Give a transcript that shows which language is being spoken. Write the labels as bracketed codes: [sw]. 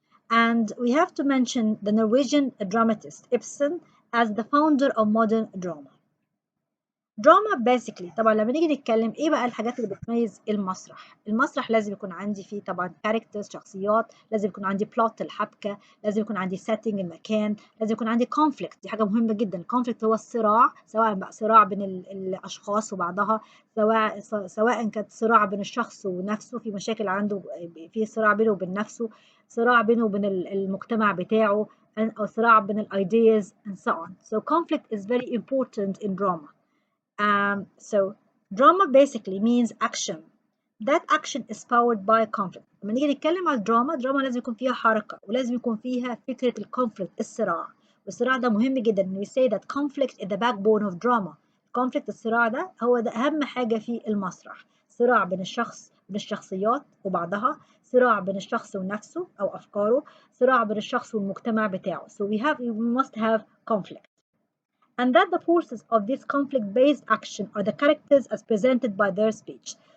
[en] And we have to mention the Norwegian dramatist Ibsen as the founder of modern drama. Drama basically [ar] طبعا لما نيجي نتكلم ايه بقى الحاجات اللي بتميز المسرح. المسرح لازم يكون عندي فيه طبعا characters شخصيات، لازم يكون عندي plot الحبكة، لازم يكون عندي setting المكان، لازم يكون عندي conflict، دي حاجة مهمة جدا. conflict هو الصراع، سواء بقى صراع بين الأشخاص وبعضها، سواء كانت صراع بين الشخص ونفسه، في مشاكل عنده، في صراع بينه وبين نفسه، صراع بينه وبين المجتمع بتاعه، أو صراع بين ال [en] ideas and so on. So conflict is very important in drama. So drama basically means action. That action is powered by conflict. [ar] لما نيجي نتكلم على الدراما لازم يكون فيها حركة، ولازم يكون فيها فكرة الكونفليكت، الصراع. والصراع ده مهم جدا. [en] We say that conflict is the backbone of drama. [ar] conflict، الصراع ده هو ده أهم حاجة في المسرح. صراع بين الشخصيات وبعضها، صراع بين الشخص ونفسه أو أفكاره، صراع بين الشخص والمجتمع بتاعه. [en] So we must have conflict. And that the forces of this conflict-based action are the characters as presented by their speech.